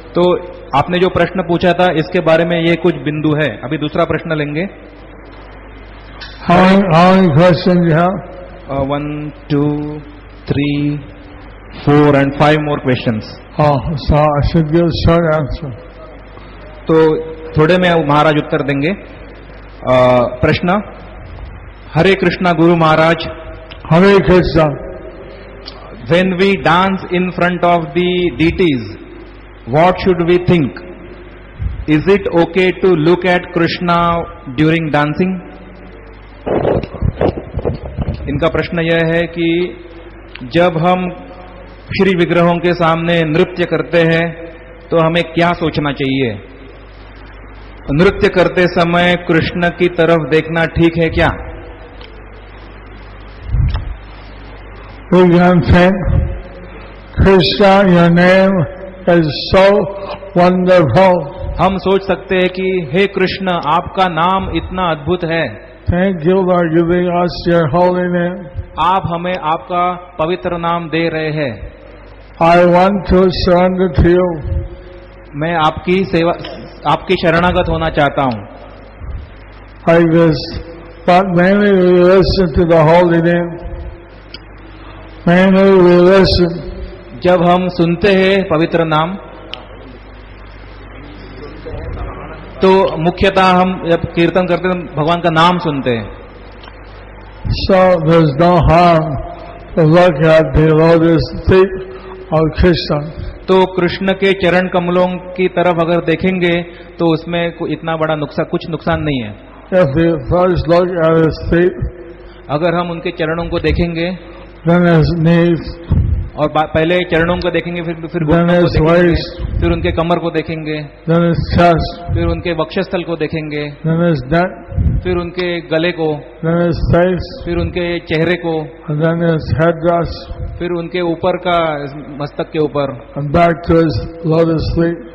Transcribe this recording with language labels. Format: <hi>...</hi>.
<hi>तो आपने जो प्रश्न पूछा था इसके बारे में ये कुछ बिंदु है. अभी दूसरा प्रश्न लेंगे.</hi> <en>How many questions you have? 1, 2, 3, 4 and 5 more questions. Oh, so I should give a short answer.</en> <hi>तो थोड़े में महाराज उत्तर देंगे. प्रश्न, हरे Krishna Guru Maharaj,</hi> <en>Hare Krishna. when we dance in front of the deities, what should we think? Is it okay to look at Krishna during dancing?</en> <hi>इनका प्रश्न यह है कि जब हम श्री विग्रहों के सामने नृत्य करते हैं तो हमें क्या सोचना चाहिए? नृत्य करते समय कृष्ण की तरफ देखना ठीक है क्या?</hi> <en>We can think, Krishna, your name is so wonderful.</en> <hi>हम सोच सकते हैं कि हे कृष्ण, आपका नाम इतना अद्भुत है.</hi> <en>Thank you for giving us your holy name.</en> <hi>आप हमें आपका पवित्र नाम दे रहे हैं.</hi> <en>I want to surrender to you.</en> <hi>मैं आपकी सेवा, आपकी शरणागत होना चाहता हूं.</hi> <en>Like this. But mainly we listen to the holy name. Mainly we listen.</en> <hi>जब हम सुनते हैं पवित्र नाम तो मुख्यतः हम जब कीर्तन करते हैं भगवान का नाम सुनते हैं.</hi> <en>So there's no harm to look at the lotus feet of Krishna.</en> <hi>तो कृष्ण के चरण कमलों की तरफ अगर देखेंगे तो उसमें इतना बड़ा कुछ नुकसान नहीं है.</hi> <en>If we first look at his feet,</en> <hi>अगर हम उनके चरणों को देखेंगे</hi> <en>then his knees,</en> <hi>और पहले चरणों को देखेंगे, फिर</hi> <en>then</en> <hi>घुटनों को</hi> <en>his</en> <hi>देखेंगे,</hi> <en>waist,</en> <hi>फिर उनके कमर को देखेंगे,</hi> <en>then his chest,</en> <hi>फिर उनके वक्षस्थल को देखेंगे,</hi> <en>then his neck,</en> <hi>फिर उनके गले को,</hi> <en>then his face,</en> <hi>फिर उनके चेहरे को,</hi> <en>and then his headdress,</en> <hi>फिर उनके ऊपर का मस्तक के ऊपर,</hi> <en>and back to his lotus feet.</en>